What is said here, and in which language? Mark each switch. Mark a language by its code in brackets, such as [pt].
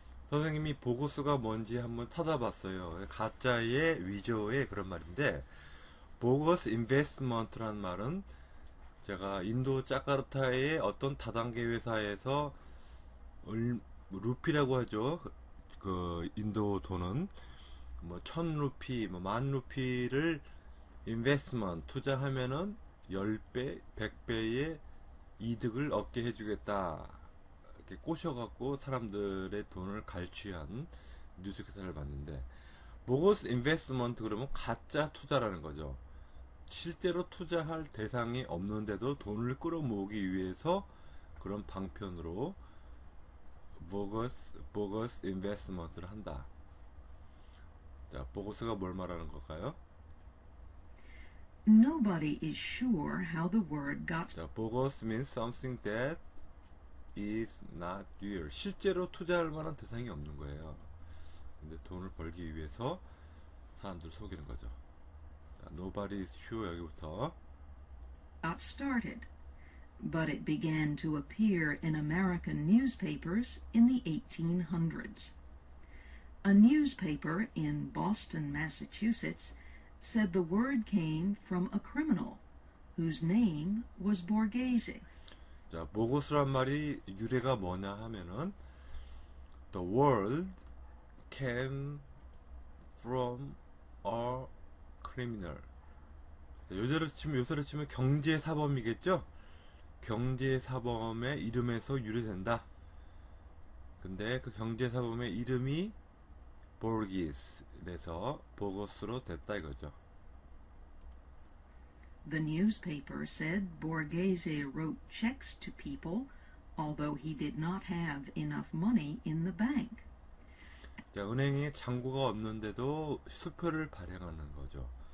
[ko] 선생님이 보고스가 뭔지 한번 찾아봤어요. 가짜의 위조의 그런 말인데 보거스 인베스트먼트라는 말은 제가 인도 자카르타의 어떤 다단계 회사에서 루피라고 하죠. 그 인도 돈은 뭐 1000루피, 뭐 10,000루피를 인베스트먼트 투자하면은 10배, 100배의 이득을 얻게 해주겠다. 이렇게 꼬셔갖고 사람들의 돈을 갈취한 뉴스 기사를 봤는데, 보거스 인베스트먼트 그러면 가짜 투자라는 거죠. 실제로 투자할 대상이 없는데도 돈을 끌어모으기 위해서 그런 방편으로 보거스 인베스트먼트를 한다. 자, 보거스가 뭘 말하는 걸까요? [en] Nobody is sure how the word got. 자, bogus means something that is not real. [ko] 실제로 투자할 만한 대상이 없는 거예요. 근데 돈을 벌기 위해서 사람들 속이는 거죠. [en] 자, nobody is sure [ko] 여기부터. [en] Got started, but it began to appear in American newspapers in the 1800s. A newspaper in Boston, Massachusetts, said the word came from a criminal whose name was Borghese. [ko] 자, 보고스란 말이 유래가 뭐냐 하면은 [en] the word came from a criminal. [ko] 자, 요새로 치면 경제사범이겠죠? 경제사범의 이름에서 유래된다. 근데 그 경제사범의 이름이 보르기스에서 보고스로 됐다 이거죠. [en] The newspaper said Borghese wrote checks to people although he did not have enough money in the bank. [ko] 자, 은행에 잔고가 없는데도 수표를 발행하는 거죠.